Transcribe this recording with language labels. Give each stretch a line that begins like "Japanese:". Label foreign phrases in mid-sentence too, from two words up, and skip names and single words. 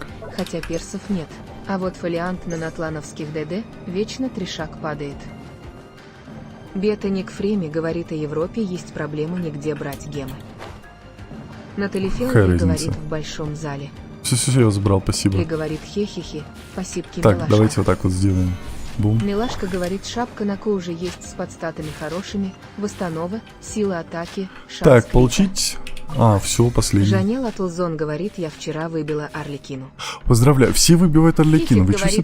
Russian: хотя персов нет. А вот фолиант на натлановских ДД вечно трешак падает. Бета Ник Фреми говорит, о Европе есть проблема нигде брать гемы. Натали Какая Феллови разница? говорит, в большом зале. Все, я забрал, спасибо. Ли говорит, хе-хе-хе, спасибки, Так, милашка. давайте вот так вот сделаем. Бум. Милашка говорит, шапка на ко уже есть с подстатами хорошими, восстанова, сила атаки, шанс Так, крита. получить... все, последний. Жанел Атлзон говорит, я вчера выбила Арлекину. Поздравляю, все выбивают Арлекина. Вы Китик что все